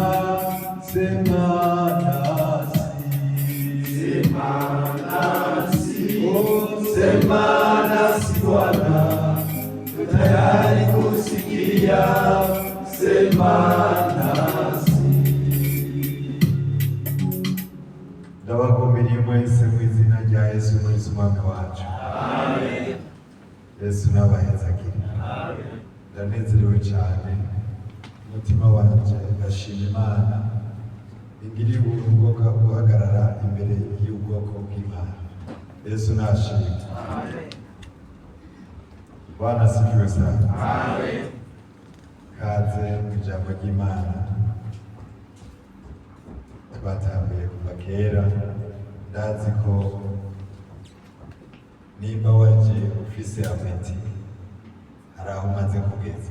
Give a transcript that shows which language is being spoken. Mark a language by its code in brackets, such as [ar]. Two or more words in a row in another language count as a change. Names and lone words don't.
[sw] Sema nasi, sema nasi, oh, sema nasi Bwana, tutayari kusikia. Sema nasi. [rn] Ndabagombereye mwese mu izina rya rya Yesu Kristo umwami wacu. Amen. Yesu n'abahezagire. Amen. Ndanezerewe cyane umutima wanje ndashima Imana ingiriye ubuntu bwo guhagarara imbere y'ubwoko bw'Imana. Yesu nashimwe. [sw] Amen. Bwana asifiwe sana. Amen. [rn] Kaze mu ijambo ry'Imana twatambiye kuva kera. Ndazi ko nimba waje ufise apeti hari aho umaze kugeza.